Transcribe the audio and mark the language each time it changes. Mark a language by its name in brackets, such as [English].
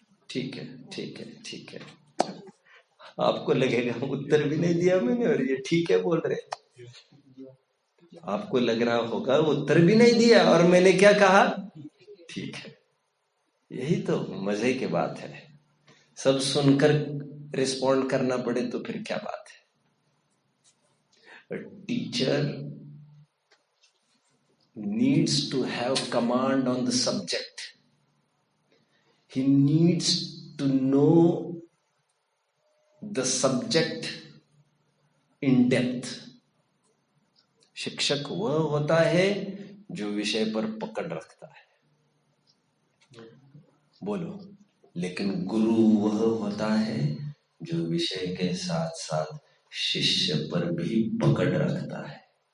[Hindi] ठीक है, ठीक है, ठीक है। आपको लगेगा उत्तर भी नहीं दिया मैंने, और ये ठीक है बोल रहे। आपको लग रहा होगा उत्तर भी नहीं दिया, और मैंने क्या कहा? ठीक है। यही तो मजे की बात है। सब सुनकर रिस्पॉन्ड करना पड़े तो फिर क्या बात है। [English] Teacher needs to have command on the subject. He needs to know the subject in depth. [Hindi] शिक्षक वह होता है जो विषय पर पकड़ रखता है, बोलो। लेकिन गुरु वह होता है जो विषय के साथ साथ शिष्य पर भी पकड़ रखता है।